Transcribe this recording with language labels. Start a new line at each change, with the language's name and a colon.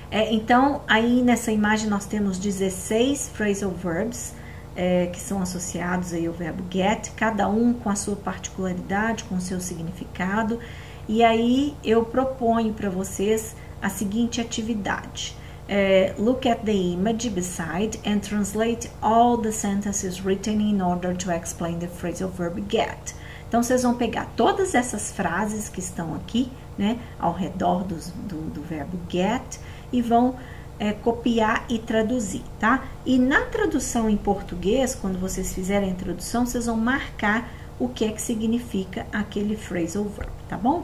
Portuguese: Então, aí nessa imagem nós temos 16 phrasal verbs que são associados aí ao verbo get, cada um com a sua particularidade, com o seu significado. E aí eu proponho para vocês a seguinte atividade.
English: Look at the image beside and translate all the sentences written in order to explain the phrasal verb get.
Portuguese: Então, vocês vão pegar todas essas frases que estão aqui, né, ao redor do verbo get e vão copiar e traduzir, tá? E na tradução em português, quando vocês fizerem a tradução, vocês vão marcar o que é que significa aquele phrasal verb, tá bom?